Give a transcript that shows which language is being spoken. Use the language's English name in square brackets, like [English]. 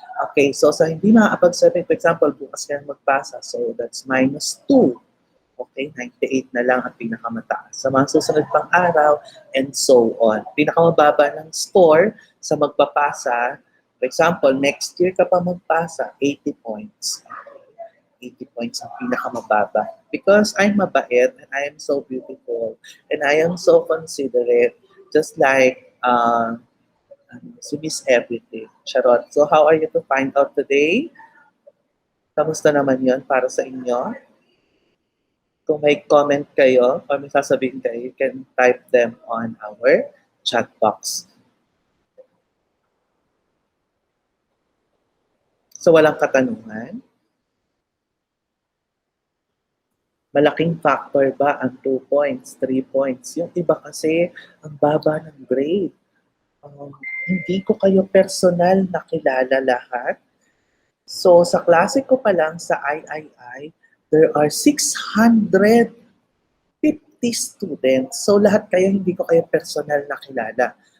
[Filipino] Okay, so sa hindi makakapag-submit, [English] for example, [Filipino] bukas ka magpasa, [English] so that's -2. [Filipino] Okay, 98 na lang ang pinakamataas. Sa mga susunod pang araw, and so on. Pinakamababa ng score sa magpapasa, [English] for example, next year [Filipino] ka pa magpasa, 80 points. 80 points ang pinakamababa. [English] Because I'm mabait, and I am so beautiful, and I am so considerate, just like si Miss Everything. Charot. So how are you to find out today? [Filipino] Kamusta naman yon para sa inyo? Kung may comment kayo or may sasabihin kayo, [English] you can type them on our chat box. [Filipino] So walang katanungan? Malaking factor ba ang 2 points, 3 points? Yung iba kasi, ang baba ng grade. Hindi ko kayo personal nakilala lahat. So sa klase ko pa lang sa III, [English] there are 650 students. [Filipino] So lahat kayo, hindi ko kayo personal nakilala.